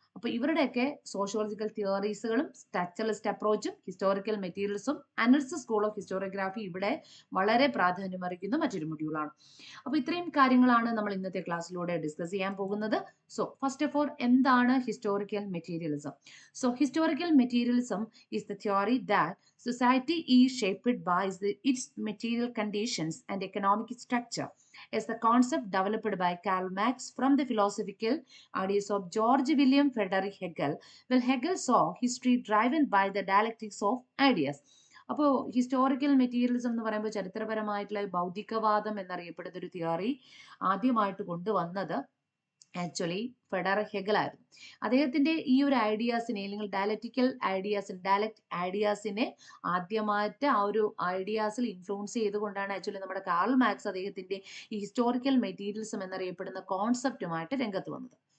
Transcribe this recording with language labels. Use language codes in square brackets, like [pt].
[ml] അപ്പോൾ ഇവരുടെയൊക്കെ sociological തിയറീസുകളും structuralist അപ്രോച്ചും historical മെറ്റീരിയൽസും analysis school of historiography ഇവിടെ വളരെ പ്രാധാന്യമർഹിക്കുന്ന മറ്റൊരു മൊഡ്യൂളാണ്. അപ്പോൾ ഇത്രയും കാര്യങ്ങളാണ് നമ്മൾ ഇന്നത്തെ ക്ലാസ്സിലൂടെ ഡിസ്കസ് ചെയ്യാൻ പോകുന്നത്. [en] first of all, [ml] എന്താണ് historical materialism? [en] Historical materialism is the theory that society is shaped by its material conditions and economic structure. As the concept developed by Karl Marx from the philosophical ideas of George William Frederick Hegel, well, Hegel saw history driven by the dialectics of ideas. [ml] അപ്പോൾ historical materialism എന്ന് പറയുമ്പോൾ ചരിത്രപരമായിട്ടുള്ള ഭൗതികവാദം എന്നറിയപ്പെടുന്ന ഒരു theory ആദ്യമായിട്ട് കൊണ്ടുവന്നത് actually Federico Hegel ആയിരുന്നു. അദ്ദേഹത്തിന്റെ ഈ ഒരു ഐഡിയാസിനെ അല്ലെങ്കിൽ ഡയലക്ട് ഐഡിയാസിനെ ആദ്യമായിട്ട് ആ ഒരു ഐഡിയാസിൽ ഇൻഫ്ലുവൻസ് ചെയ്തുകൊണ്ടാണ് ആക്ച്വലി നമ്മുടെ കാർൽ മാർക്സ് അദ്ദേഹത്തിന്റെ ഈ ഹിസ്റ്റോറിക്കൽ മെറ്റീരിയലിസം എന്നറിയപ്പെടുന്ന കോൺസെപ്റ്റുമായിട്ട് രംഗത്ത് വന്നത്.